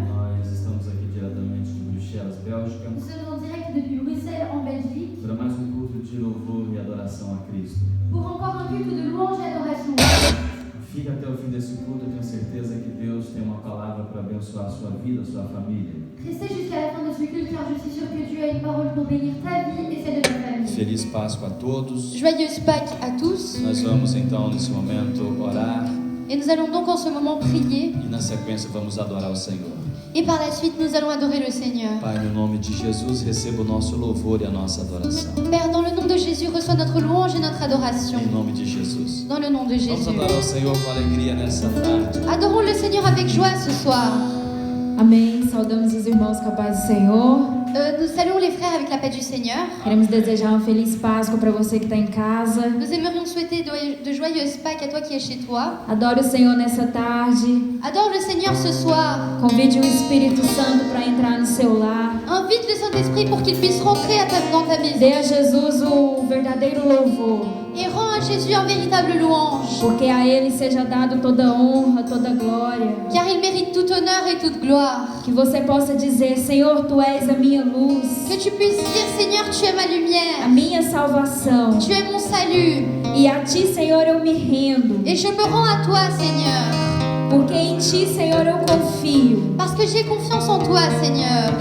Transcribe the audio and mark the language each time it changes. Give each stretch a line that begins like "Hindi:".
Portuguese: Nós estamos aqui diretamente de Bruxelas, Bélgica,
French: Nous sommes en direct depuis Bruxelles, en Belgique,
Portuguese: para mais um culto de louvor e adoração a Cristo.
French: pour encore un culte de louange et adoration.
Portuguese: Fique até o fim desse culto, eu tenho certeza que Deus tem uma palavra para abençoar a sua vida, a sua família.
French: Restez jusqu'à la fin de ce culte car je suis sûre que Dieu a une parole pour bénir ta vie et celle de ta famille.
Portuguese: Feliz Páscoa a todos.
French: Joyeuse Pâques à tous.
Portuguese: Nós vamos então nesse momento orar
French: Et nous allons donc en ce moment prier.
Portuguese: e na sequência vamos adorar o Senhor.
French: Et par la suite, nous allons adorer le Seigneur.
Portuguese: Pai, no nome de Jesus, receba o nosso louvor e a nossa adoração.
French: Père, dans le nom de Jésus, reçois notre louange et notre adoration.
Portuguese: Em nome de Jesus.
French: Dans le nom de
Portuguese: Vamos
French: Jésus.
Portuguese: adorar o Senhor com alegria nessa tarde.
French: Adorons le Seigneur avec joie ce soir.
Portuguese: Amém. Saudamos os irmãos com a paz do Senhor.
French: Nous saluons les frères avec la paix du Seigneur.
Portuguese: Queremos desejar uma feliz Páscoa para você que está em casa.
French: Nous aimerions souhaiter de joyeuses Pâques à toi qui es chez toi.
Portuguese: Adore o Senhor nessa tarde.
French: Adore le Seigneur ce soir.
Portuguese: Convide o Espírito Santo para entrar no seu lar.
French: Invite le Saint-Esprit pour qu'il puisse rentrer dans ta maison.
Portuguese: Dê a Jesus o verdadeiro louvor.
French: Et rends à Jésus un véritable louange.
Portuguese: Porque a Ele seja dado toda honra, toda glória.
French: Car il mérite tout honneur et toute gloire.
Portuguese: Que você possa dizer: Senhor, Tu és a minha luz,
French: Que tu puisses dire, Seigneur, tu es ma
Portuguese: a
French: lumière.
Portuguese: minha salvação.
French: Tu es mon salut.
Portuguese: E a Ti, Senhor, eu me rendo.
French: Et je me rends à toi, Seigneur.
Portuguese: Porque em Ti, Senhor, eu confio.
French: Parce que j'ai confiance en toi, Seigneur.